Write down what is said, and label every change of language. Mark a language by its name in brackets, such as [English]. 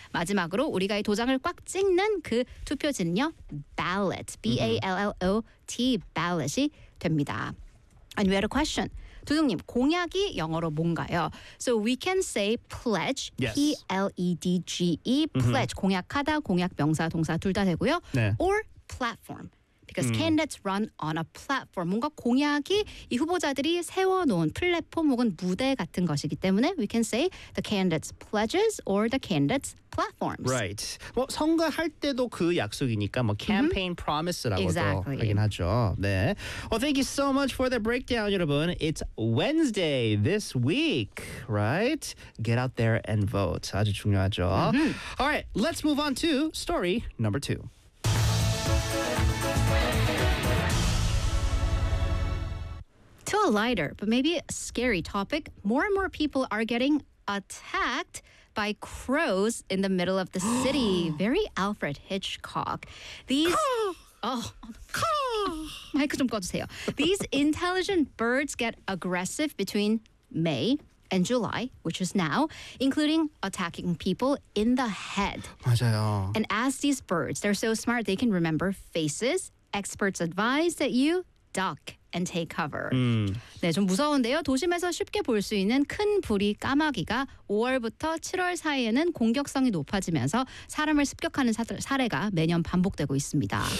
[Korean] 마지막으로 우리가 이 도장을 꽉 찍는 그 투표지는요. [English] Ballot, B-A-L-L-O-T, ballot이 됩니다. And we had a question. [Korean] 두둥님, 공약이 영어로 뭔가요? [English] So we can say pledge, yes. P-L-E-D-G-E, pledge, mm-hmm. [Korean] 공약하다, 공약, 명사, 동사 둘 다 되고요. 네. [English] Or platform, because candidates run on a platform. [Korean] 뭔가 공약이 이 후보자들이 세워놓은 플랫폼 혹은 무대 같은 것이기 때문에 [English] we can say the candidates' pledges or the candidates' platforms. [Korean] Right. 뭐 선거할 때도 그 약속이니까 뭐 campaign promise라고도 [English] exactly. [Korean] 하긴 하죠. 네. [English] Well, thank you so much for the breakdown, 여러분. It's Wednesday this week, right? Get out there and vote. [Korean] 아주 중요하죠. Mm-hmm. [English] All right, let's move on to story number two. To a lighter, but maybe a scary topic, more and more people are getting attacked by crows in the middle of the city. Very Alfred Hitchcock. These... [Korean] oh, 마이크 좀 꺼주세요. [English] These intelligent birds get aggressive between May and July, which is now, including attacking people in the head. [Korean] 맞아요. [English] And as these birds, they're so smart, they can remember faces. Experts advise that you duck and take cover. [Korean] 네, 좀 무서운데요. 도심에서 쉽게 볼 수 있는 큰 부리 까마귀가 5월부터 7월 사이에는 공격성이 높아지면서 사람을 습격하는 사례가 매년 반복되고 있습니다.